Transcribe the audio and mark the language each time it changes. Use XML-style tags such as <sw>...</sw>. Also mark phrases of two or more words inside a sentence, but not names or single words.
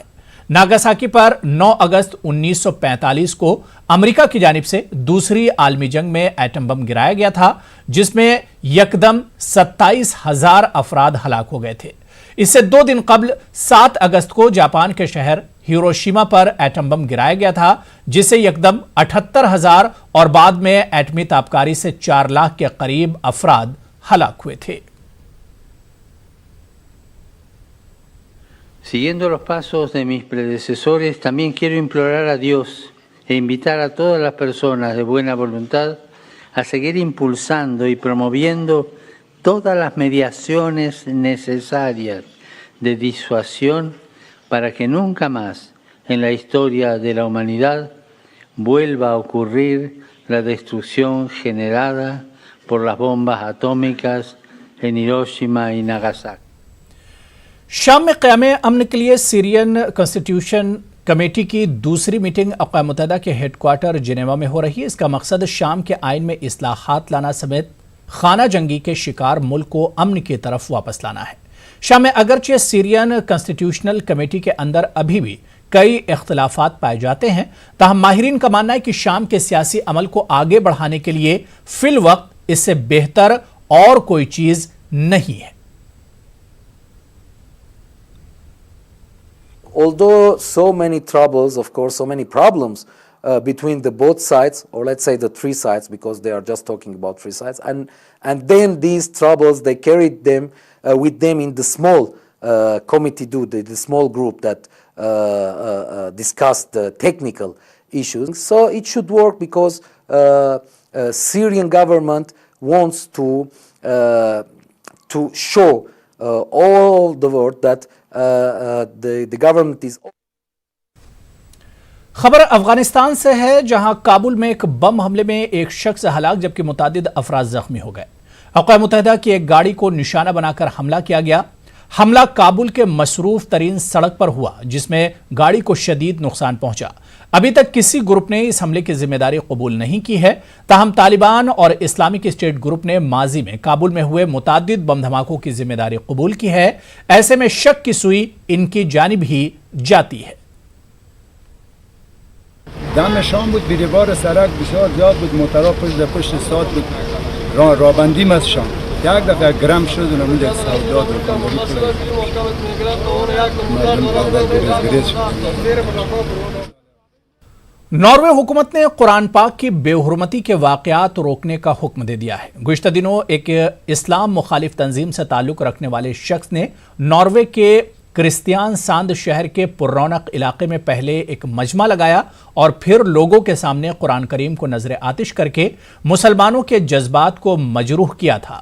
<ur>ناگاساکی پر 9 اگست 1945 کو امریکہ کی جانب سے دوسری عالمی جنگ میں ایٹم بم گرایا گیا تھا، جس میں یکدم 27,000 افراد ہلاک ہو گئے تھے. اس سے 2 دن قبل 7 اگست کو جاپان کے شہر ہیروشیما پر ایٹم بم گرایا گیا تھا، جس سے یکدم 78,000 اور بعد میں ایٹمی تابکاری سے 4 لاکھ کے قریب افراد ہلاک ہوئے تھے.</ur> <es>Siguiendo los pasos de mis predecesores, también quiero implorar a Dios e invitar a todas las personas de buena voluntad a seguir impulsando y promoviendo todas las mediaciones necesarias de disuasión para que nunca más en la historia de la humanidad vuelva a ocurrir la destrucción generada por las bombas atómicas en Hiroshima y Nagasaki.</es> <ur>شام میں قیام امن کے لیے سیرین کانسٹیٹیوشن کمیٹی کی دوسری میٹنگ اقوام متحدہ کے ہیڈکوارٹر جنیوا میں ہو رہی ہے. اس کا مقصد شام کے آئین میں اصلاحات لانا سمیت خانہ جنگی کے شکار ملک کو امن کی طرف واپس لانا ہے۔ شام میں اگرچہ سیرین کانسٹیٹیوشنل کمیٹی کے اندر ابھی بھی کئی اختلافات پائے جاتے ہیں، تاہم ماہرین کا ماننا ہے کہ شام کے سیاسی عمل کو آگے بڑھانے کے لیے فی الوقت اس سے بہتر اور کوئی چیز نہیں ہے۔</ur> <en>Although so many troubles, of course, so many problems between the both sides, or let's say the three sides, because they are just talking about three sides, and then these troubles, they carried them with them in the small committee, the small group that discussed the technical issues. So it should work because Syrian government wants to show all the world that the government is.</en> <ur>خبر افغانستان سے ہے، جہاں کابل میں ایک بم حملے میں ایک شخص ہلاک جبکہ متعدد افراد زخمی ہو گئے۔ اقوام متحدہ کی ایک گاڑی کو نشانہ بنا کر حملہ کیا گیا۔ حملہ کابل کے مصروف ترین سڑک پر ہوا جس میں گاڑی کو شدید نقصان پہنچا۔ ابھی تک کسی گروپ نے اس حملے کی ذمہ داری قبول نہیں کی ہے، تاہم طالبان اور اسلامک اسٹیٹ گروپ نے ماضی میں کابل میں ہوئے متعدد بم دھماکوں کی ذمہ داری قبول کی ہے۔ ایسے میں شک کی سوئی ان کی جانب ہی جاتی ہے۔</ur> <fa>دم شام بود، بیروبار سرک بسیار زیاد بود، موترها پشت ساعت بود، رابندیم از شام یک دفعه گرم شد و نمید یک سودا دکانداری</fa> <ur>ناروے حکومت نے قرآن پاک کی بے حرمتی کے واقعات روکنے کا حکم دے دیا ہے۔ گزشتہ دنوں ایک اسلام مخالف تنظیم سے تعلق رکھنے والے شخص نے ناروے کے کرسٹیان ساند شہر کے پر رونق علاقے میں پہلے ایک مجمع لگایا اور پھر لوگوں کے سامنے قرآن کریم کو نظر آتش کر کے مسلمانوں کے جذبات کو مجروح کیا تھا۔</ur>